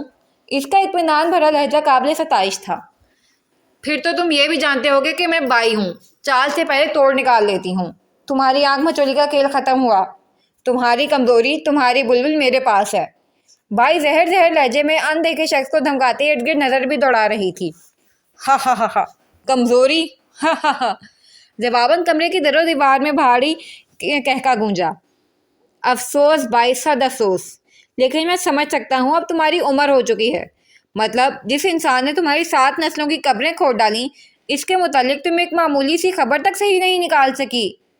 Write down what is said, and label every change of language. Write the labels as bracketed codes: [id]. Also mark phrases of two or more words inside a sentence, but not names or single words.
[ur] اس کا اطمینان بھرا لہجہ قابل ستائش تھا۔ پھر تو تم یہ بھی جانتے ہوگے کہ میں بائی ہوں، چال سے پہلے توڑ نکال لیتی ہوں۔ تمہاری آنکھ مچولی کا کھیل ختم ہوا، تمہاری کمزوری، تمہاری بلبل میرے پاس ہے۔ بائی زہر لہجے میں ان دیکھے شخص کو دھمکاتے ارد گرد نظر بھی دوڑا رہی تھی۔ ہا ہا ہا ہا، کمزوری، ہا ہا ہا۔ جواباً کمرے کی در و دیوار میں بھاری کہکا گونجا۔ افسوس بائی، صد افسوس، لیکن میں سمجھ سکتا ہوں اب تمہاری عمر ہو چکی ہے۔ مطلب جس انسان نے تمہاری 7 نسلوں کی قبریں کھود ڈالیں، اس کے متعلق تم ایک معمولی سی خبر تک صحیح نہیں نکال سکی۔